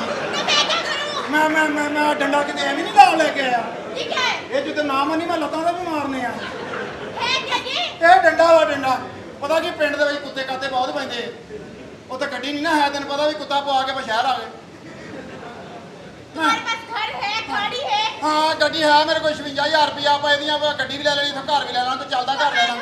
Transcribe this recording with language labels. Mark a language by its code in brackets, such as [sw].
[hi] तो मैं क्या करूं? [pa] ਮੈਂ ਡੰਡਾ ਕਿਤੇ ਐਵੇਂ ਨਹੀਂ ਨਾਲ ਲੈ ਕੇ ਆਇਆ [hi] ये क्या है? [pa] ਇਹ ਜਿੱਤੇ ਨਾ ਮੰਨੀ ਮੈਂ ਲੱਤਾਂ ਦਾ ਵੀ ਮਾਰਨੇ ਆ [hi] है क्या ये? [pa] ਇਹ ਡੰਡਾ ਵਾ ਡੰਡਾ ਪਤਾ ਕੀ ਪਿੰਡ ਦੇ ਵਿੱਚ ਕੁੱਤੇ ਕਾਤੇ ਬਹੁਤ ਪੈਂਦੇ ਉੱਥੇ ਗੱਡੀ ਨਹੀਂ ਨਾ ਹੈ ਤੈਨੂੰ ਪਤਾ ਵੀ ਕੁੱਤਾ ਪਵਾ ਕੇ ਸ਼ਹਿਰ ਆ ਗਏ [hi] तुम्हारे पास घर है, गाड़ी है? [pa] ਹਾਂ ਗੱਡੀ ਹੈ ਮੇਰੇ ਕੋਲ 56000 ਰੁਪਇਆ ਆਪਾਂ ਇਹਦੀਆਂ ਗੱਡੀ ਵੀ ਲੈ ਲੈਣੀ ਇੱਥੋਂ ਘਰ ਵੀ ਲੈ ਲਾਂਗੇ ਚੱਲਦਾ ਘਰ ਲੈ ਲਾਂਗੇ।